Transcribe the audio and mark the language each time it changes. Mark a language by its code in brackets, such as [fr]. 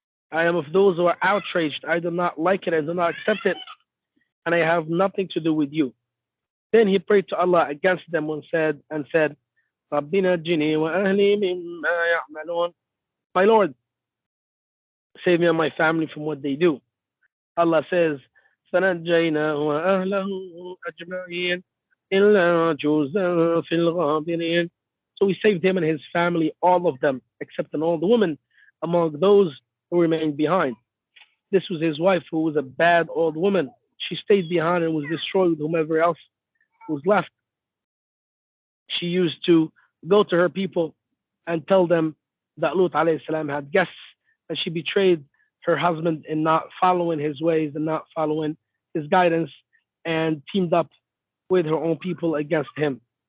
[en] I am of those who are outraged. I do not like it. I do not accept it. And I have nothing to do with you. Then he prayed to Allah against them and said, Rabbina jini wa ahli mimma ya'malun. My Lord, save me and my family from what they do. Allah says, [ar] فَنَجَّيْنَاهُ وَأَهْلَهُ أَجْمَعِينَ إِلَّا جُوزًا فِي الْغَابِرِينَ. [en] So we saved him and his family, all of them, except all the women among those who remained behind. This was his wife, who was a bad old woman. She stayed behind and was destroyed with whomever else was left. She used to go to her people and tell them that Lut alayhi salam had guests, and she betrayed her husband in not following his ways and not following his guidance, and teamed up with her own people against him.